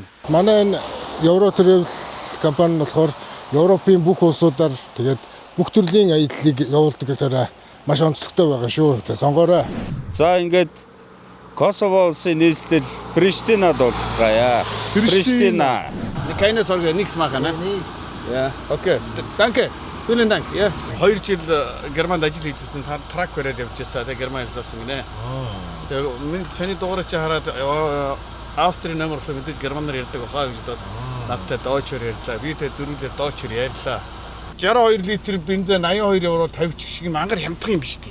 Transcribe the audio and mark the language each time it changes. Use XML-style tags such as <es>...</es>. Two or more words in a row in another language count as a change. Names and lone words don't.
<mn>манай энэ Euro Travel компани нь болохоор Европын бүх улсуудаар тэгээд бүх төрлийн аяллыг явуулдаг гэхээр маш онцлогтой байгаа шүү. Тэгээ сонгоорой. За ингээд Косово улсын нийслэл Приштинад уулзцгаая. Приштина.</mn> <de>Keine Sorge, nichts machen, ne? Nichts. Ja, okay. Danke. Vielen Dank. Ja.</de> <mn>2 жил Германд ажил хийжсэн трак бариад явжсэн. Тэгээ Герман хэлсэн гинэ. Тэгээ миний таны дугаараа чи хараад Австрийн номер хэл мэдээж Германаар ярьдаг бахаа гэж бодоод надтай доочор ярьлаа. Би тэ зөрүүлээ доочор ярьлаа. 62 литр бензин 82 евро 50 ч шиг мангар хямдах юм биш үү?</mn>